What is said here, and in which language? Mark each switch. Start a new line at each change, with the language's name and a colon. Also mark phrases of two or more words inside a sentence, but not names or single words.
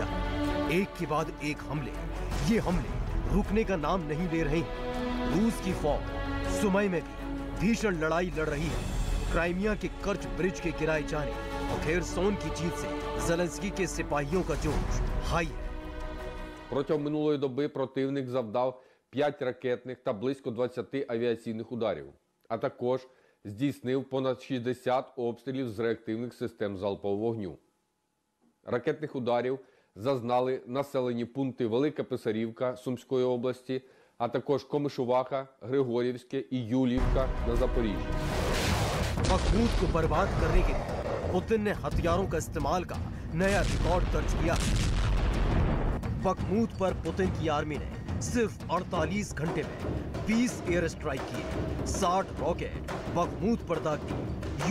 Hindi: एक के बाद एक हमले, ये हमले रुकने का नाम नहीं ले रहे हैं। रूस की फौज सुमई में भी भीषण लड़ाई लड़ रही है। क्राइमिया के कर्च ब्रिज के गिराए जाने और खेरसौन की जीत से ज़ेलेंस्की के सिपाहियों का जोश हाई है।
Ukrainian: Протягом минулої доби противник завдав 5 ракетних та близько 20 авіаційних ударів, а також здійснив понад 60 обстрілів з реактивних систем залпового вогню. Ракетних ударів зазнали населені пункти Велика Писарівка Сумської області, а також Комишуваха, Григорівське і Юліївка на Запоріжжі.
Hindi: बखमूत को बर्बाद करने के लिए पुतिन ने हथियारों का इस्तेमाल का नया रिकॉर्ड दर्ज किया। बखमूत पर पुतिन की आर्मी ने सिर्फ 48 घंटे में 20
English: air strike
Hindi: किए, 60 रॉकेट बखमूत पर दाग दिए।